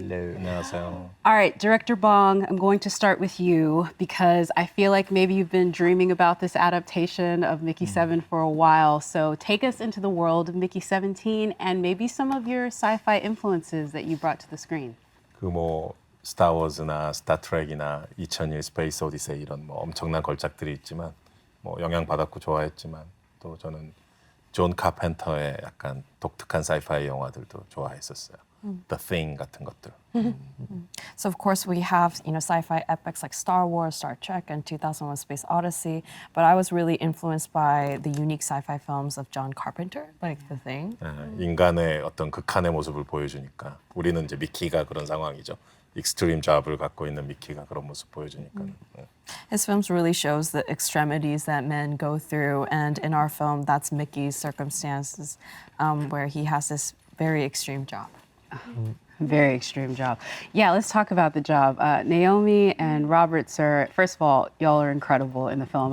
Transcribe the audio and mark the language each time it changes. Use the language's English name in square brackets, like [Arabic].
[English] Hello. 안녕하세요. All right, Director Bong, I'm going to start with you because I feel like maybe you've been dreaming about this adaptation of Mickey 7 for a while. So take us into the world of Mickey 17 and maybe some of your sci-fi influences that you brought to the screen. [Korean] 뭐 스타워즈나 스타트rek이나 2001 스페이스 오디세이 이런 뭐 엄청난 걸작들이 있지만 뭐 영향 받았고 좋아했지만 또 저는 존 카펜터의 약간 독특한 사이파이 영화들도 좋아했었어요. The Thing 같은 것들. [English] So of course we have, sci-fi epics like Star Wars, Star Trek, and 2001: Space Odyssey. But I was really influenced by the unique sci-fi films of John Carpenter, like The Thing. [Korean] 인간의 어떤 극한의 모습을 보여주니까 우리는 이제 미키가 그런 상황이죠. 익스트림 잡을 갖고 있는 미키가 그런 모습 보여주니까. [English] His films really shows the extremities that men go through, and in our film, that's Mickey's circumstances, where he has this very extreme job. Very extreme job. Yeah, let's talk about the job. Naomi and Robert, sir, first of all, y'all are incredible in the film.